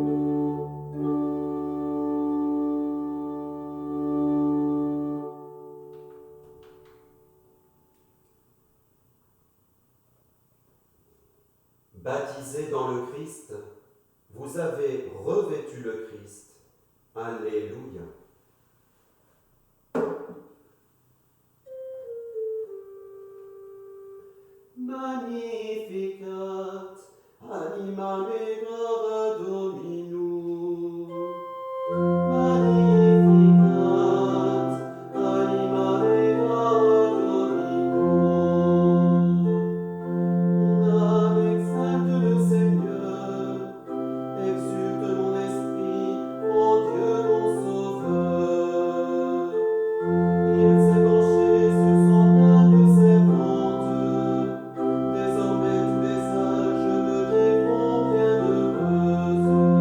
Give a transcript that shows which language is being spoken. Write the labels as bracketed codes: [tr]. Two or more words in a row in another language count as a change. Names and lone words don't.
[fr] Baptisés dans le Christ, vous avez revêtu le Christ. Alléluia. [la] Magnificat anima mea Dominum. Magnificat anima mea Dominum. [fr] Mon âme exalte le Seigneur, exulte mon esprit en Dieu mon Sauveur. Il s'est penché sur son humble servante. Désormais tous les âges me diront bienheureuse.